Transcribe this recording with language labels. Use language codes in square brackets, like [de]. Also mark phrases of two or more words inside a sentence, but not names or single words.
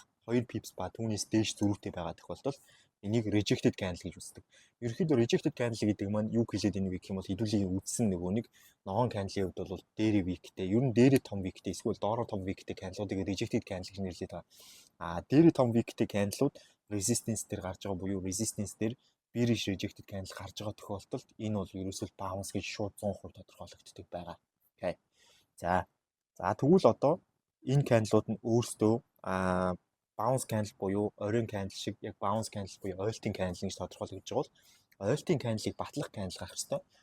[mn] 2 pips ба түүнээс дээш зөрүүтэй байгаа тохиолдолд энийг [en] rejected candle [mn] гэж үздэг. Ерөнхийдөө [en] rejected candle [mn] гэдэг маань юу хэлээд энэ вэ гэх юм бол хэдүүлээ үдсэн нөгөө нэг ногоон candle-ийн хувьд бол дээрээ weakтэй, ер нь дээрээ том weakтэй, эсвэл доороо том weakтэй candle-уудыг [en] rejected candle [mn] гэж нэрлэдэг байгаа. Дээрээ том weakтэй candle-ууд resistance дээр гарч байгаа буюу resistance дээр [en] bearish rejected candle [mn] гарч байгаа тохиолдолд энэ бол ерөөсөө bounce гэж шууд 100% тодорхойлогддог байгаа. Окей. За тэгвэл одоо энэ candle-ууд нь өөрсдөө [en] bounce candle [mn] буюу оройн candle шиг яг [en] bounce candle [mn] буюу ойлтын candle гэж тодорхойлогдож байгаа бол ойлтын candle-ыг батлах candle гарах хэрэгтэй.